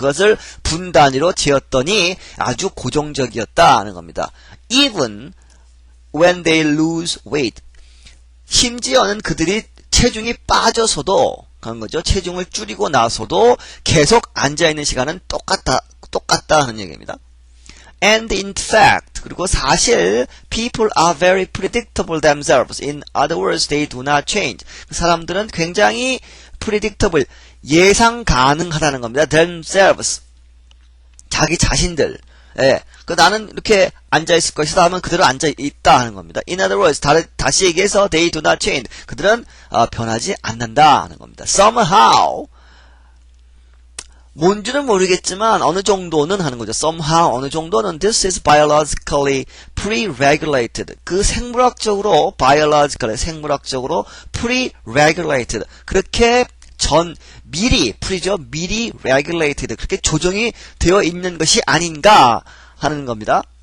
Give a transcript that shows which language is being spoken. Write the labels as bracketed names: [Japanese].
[Korean] 그것을 분 단위로 재었더니 아주 고정적이었다 하는 겁니다. [English] Even when they lose weight, [Korean] 심지어는 그들이 체중이 빠져서도 그런 거죠. 체중을 줄이고 나서도 계속 앉아있는 시간은 똑같다 하는 얘기입니다. [English] And in fact, [Korean] 그리고 사실 [English] people are very predictable themselves. In other words, they do not change. [Korean] 사람들은 굉장히 predictable, 예상 가능하다는 겁니다. themselves, 자기 자신들. 예, 나는 이렇게 앉아있을 것이다 하면 그대로 앉아있다 하는 겁니다. [English] In other words, [Korean] 다시 얘기해서 [English] they do not change. [Korean] 그들은 변하지 않는다 하는 겁니다. Somehow, 뭔지는 모르겠지만 어느 정도는 하는 거죠. [English] Somehow, [Korean] 어느 정도는 [English] this is biologically pre-regulated. [Korean] 생물학적으로 생물학적으로 pre-regulated. 그렇게 미리 regulated. 그렇게 조정이 되어 있는 것이 아닌가 하는 겁니다.